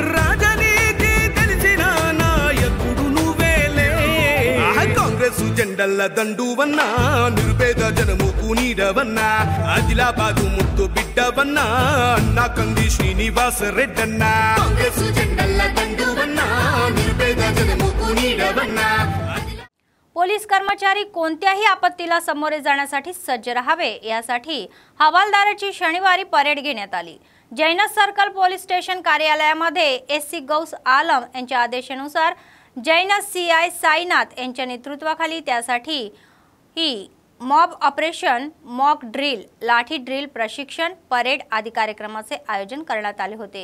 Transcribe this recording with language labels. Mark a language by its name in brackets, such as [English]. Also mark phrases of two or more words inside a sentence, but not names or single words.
[Telugu] జెండల దండువన్నా నిర్భేద జనముకు నీడవన్నా ఆదిలాబాదు ముద్దు బిడ్డవన్నా అన్నా కంది శ్రీనివాస రెడ్డన్నా కాంగ్రెస్ జెండల దండువన్నా నిర్భేద జనముకు నీడవన్నా. [Marathi] पोलीस कर्मचारी कोणत्याही आपत्तीला सामोरे जाण्यासाठी सज्ज राहावे यासाठी हवालदाराची शनिवारी परेड घेण्यात आली. जैनस सर्कल पोलीस स्टेशन कार्यालयामध्ये एससी गौस आलम यांच्या आदेशानुसार जैनस सीआय साईनाथ यांच्या नेतृत्वाखाली त्यासाठी ही [English] mob operation, mock drill, [Marathi] लाठी ड्रिल प्रशिक्षण, परेड आदी कार्यक्रमाचे आयोजन करण्यात आले होते.